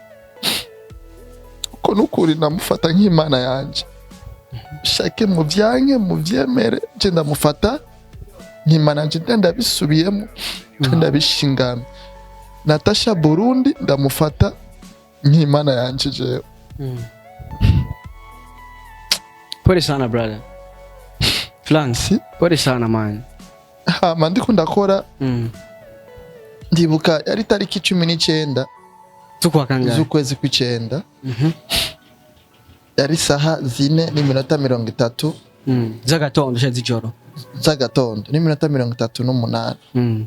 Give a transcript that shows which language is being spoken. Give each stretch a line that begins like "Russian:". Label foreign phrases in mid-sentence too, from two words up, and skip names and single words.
Rundi: Ko nukuri ndamufata nk'Imana yanje. Shake muvyanke muvyemere, je ndamufata nk'Imana yanje, ndabisubiyemo, ndabishingana. Natacha Burundi ndamufata nk'Imana yanje jewe.
Swahili: Pole sana brother. Frank, pole sana man.
Rundi: Ndiko ndakora. Ndibuka yari tariki 19 tukwa kangahe z'ukwezi kw'icenda. Yari saha 4:30 z'agatondo z'ijoro. Z'agatondo 4:38.